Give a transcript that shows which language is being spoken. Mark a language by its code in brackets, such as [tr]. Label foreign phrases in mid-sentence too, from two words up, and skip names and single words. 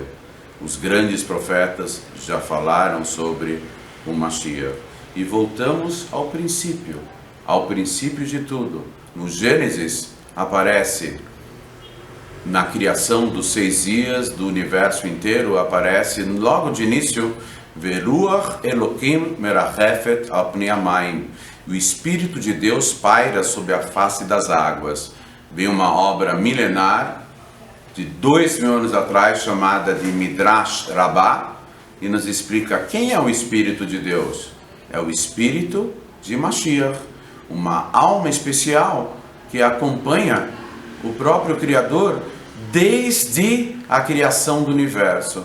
[pt] Os grandes profetas já falaram sobre o Mashiach. E voltamos ao princípio de tudo. No Gênesis aparece, na criação dos 6 dias do universo inteiro, aparece logo de início, [he] ורוח אלוהים מרחפת על פני המים. [pt] O Espírito de Deus paira sobre a face das águas. Vem uma obra milenar, de 2000 anos atrás, chamada de Midrash Rabbah, e nos explica quem é o Espírito de Deus. É o Espírito de Mashiach, uma alma especial que acompanha o próprio Criador desde a criação do universo.